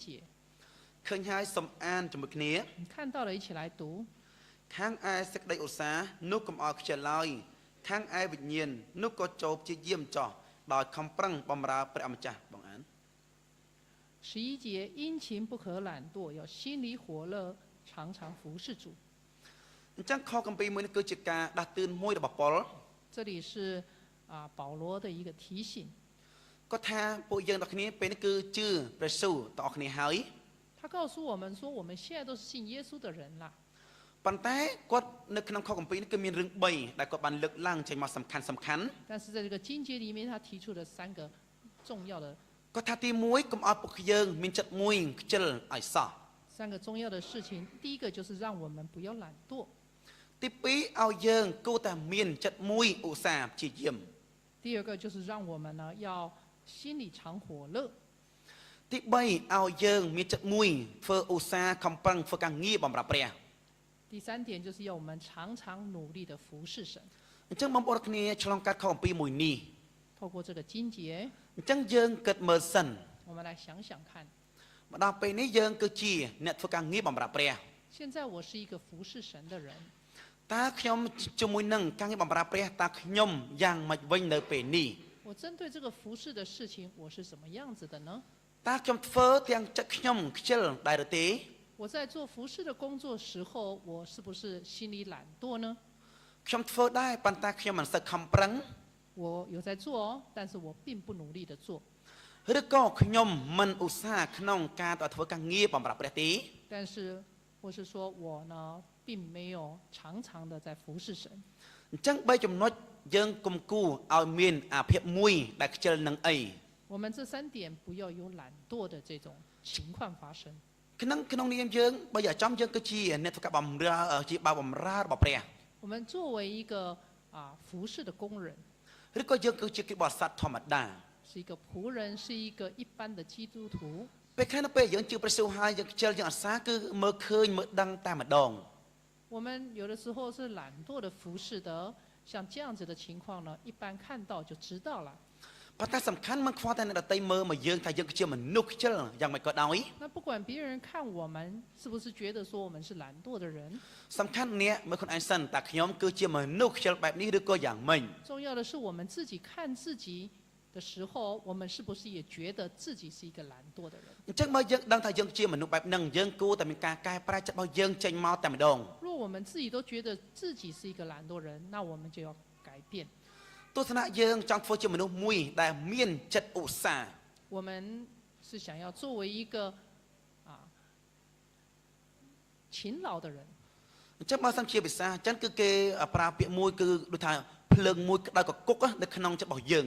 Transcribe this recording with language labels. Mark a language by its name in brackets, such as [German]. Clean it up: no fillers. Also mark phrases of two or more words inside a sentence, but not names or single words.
[Khmer] ឃើញហើយសូមអានជាមួយគ្នា [Chinese] 你看到了，一起来读。 [Khmer] ខាងឯសេចក្តីឧស្សាហ៍នោះកុំឲ្យខ្ជិលឡើយខាងឯវិញ្ញាណនោះក៏ចូលព្យាយាមចោះដោយខំប្រឹងបម្រើព្រះអម្ចាស់បងអាន [Chinese] 11节，殷勤不可懒惰，要心里火热，常常服侍主。 [Khmer] អញ្ចឹងខគម្ពីរមួយនេះគឺជាការដាស់តឿនមួយរបស់ប៉ុល [Chinese] 这里是保罗的一个提醒。 [Khmer] គាត់ថាពួកយើងទាំងគ្នាពេលនេះគឺជឿព្រះស៊ូទាំងអស់គ្នាហើយ [Chinese] 他告诉我们说，我们现在都是信耶稣的人了。 [Khmer] ប៉ុន្តែគាត់នៅក្នុងខគម្ពីរនេះគឺមានរឿង3ដែលគាត់បានលើកឡើងចេញមកសំខាន់ [Chinese] 但是在这个经节里面，他提出了3个重要的、 [Khmer] គាត់ថាទី1កុំឲ្យពួកយើងមានចិត្តមួយខ្ជិលឲ្យសោះ [Chinese] 3个重要的事情。第一个就是让我们不要懒惰； [Khmer] ទី2ឲ្យយើងគួរតែមានចិត្តមួយឧស្សាហ៍ព្យាយាម [Chinese] 第二个就是让我们呢要心里常火热； [Khmer] ទី3ឲ្យយើងមានចិត្តមួយធ្វើឧស្សាហ៍ខំប្រឹងធ្វើការងារបម្រើព្រះ [Chinese] 第3点就是要我们常常努力的服侍神。 [Khmer] អញ្ចឹងបងប្អូនគ្នាឆ្លងកាត់ខគម្ពីរមួយនេះ [Chinese] 透过这个经节， [Khmer] អញ្ចឹងយើងគិតមើលសិន [Chinese] 我们来想想看。 [Khmer] មកដល់ពេលនេះយើងគឺជាអ្នកធ្វើការងារបម្រើព្រះ [Chinese] 现在我是一个服侍神的人， [Khmer] តើខ្ញុំជាមួយនឹងការងារបម្រើព្រះតើខ្ញុំយ៉ាងម៉េចវិញនៅពេលនេះ [Chinese] 我针对这个服侍的事情，我是什么样子的呢？ [Khmer] តើខ្ញុំធ្វើទាំងចិត្តខ្ញុំខ្ជិលដែរឬទេ [Chinese] 我在做服侍的工作时候，我是不是心里懒惰呢？ [Khmer] ខ្ញុំធ្វើដែរប៉ុន្តែខ្ញុំមិនសូវខំប្រឹង [Chinese] 我有在做哦，但是我并不努力的做。 [Khmer] ឬក៏ខ្ញុំមិនឧស្សាហ៍ក្នុងការធ្វើការងារបម្រើព្រះទេ [Chinese] 但是或是说我呢，并没有常常的在服侍神。 [Khmer] អញ្ចឹង3ចំណុចយើងគុំគួរឲ្យមានអាភិបមួយដែលខ្ជិលនឹងអី [Chinese] 我们这3点不要有懒惰的这种情况发生。 [Khmer] ក្នុងនាមយើងបើយកចំយើងគឺជាអ្នកធ្វើការបម្រើជាបាវបម្រើរបស់ព្រះ [Chinese] 我们作为一个服侍的工人， [Khmer] ឬក៏យើងគឺជាគ្រីស្ទបរិស័ទធម្មតា [Chinese] 是一个仆人，是一个一般的基督徒。 [Khmer] ពេលខ្លះនៅពេលយើងជឿព្រះយេស៊ូវហើយយើងខ្ជិលយើងអាសាគឺមើលឃើញមើលដឹងតែម្ដង [Chinese] 我们有的时候是懒惰的服侍的，像这样子的情况呢，一般看到就知道了。 [Khmer] ប៉ុន្តែសំខាន់មិនខ្វល់តែអ្នកដទៃមើលមកយើងថាយើងគឺជាមនុស្សខ្ជិលយ៉ាងម៉េចក៏ដោយ [Chinese] 那不管别人看我们是不是觉得说我们是懒惰的人， [Khmer] សំខាន់អ្នកមើលខ្លួនឯងសិនតើខ្ញុំគឺជាមនុស្សខ្ជិលបែបនេះឬក៏យ៉ាងម៉េច [Chinese] 重要的是我们自己看自己的时候，我们是不是也觉得自己是一个懒惰的人？ [Khmer] អញ្ចឹងបើយើងដឹងថាយើងជាមនុស្សបែបហ្នឹងយើងគួរតែមានការកែប្រែចិត្តរបស់យើងចេញមកតែម្ដង [Chinese] 如果我们自己都觉得自己是一个懒惰人，那我们就要改变。 [Khmer] ទស្សនៈយើងចង់ធ្វើជាមនុស្សមួយដែលមានចិត្តឧស្សាហ៍ [Chinese] 我们是想要作为一个勤劳的人。 [Khmer] អញ្ចឹងបើសិនជាភាសាអញ្ចឹងគឺគេប្រើពាក្យមួយគឺដូចថាភ្លើងមួយក្តៅកគុកនៅក្នុងចិត្តរបស់យើង